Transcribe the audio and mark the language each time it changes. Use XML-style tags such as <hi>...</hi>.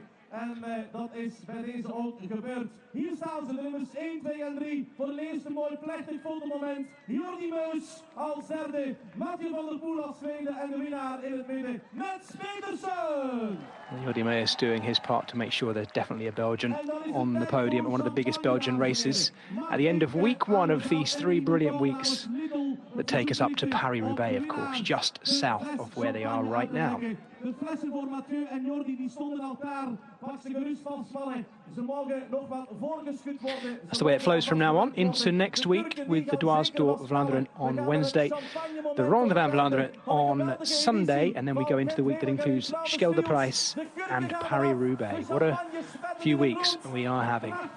<nl>En dat is bij deze ook gebeurd. Hier staan ze, de nummers 1, 2 en 3. Voor de eerste mooi plechtig fotomoment. Jordi Meus als derde. Mathieu van der Poel als tweede. En de winnaar in het midden, Mads Pedersen.</nl> <en>Jordi Meus doing his part to make sure there's definitely a Belgian on the podium at one of the biggest Belgian races. At the end of week one of these 3 brilliant weeks that take us up to Paris-Roubaix, of course, just south of where they are right now.</en> <nl>De flessen voor Mathieu en Jordi die stonden elkaar. Pak ze gerust van spannen. Ze mogen nog wel voorgeschud worden.</nl> <en>That's the way it flows from now on into next week with the Dwars door Vlaanderen on Wednesday, the Ronde van Vlaanderen on Sunday, and then we go into the week that includes Scheldeprijs and Paris-Roubaix. What a few weeks we are having.</en>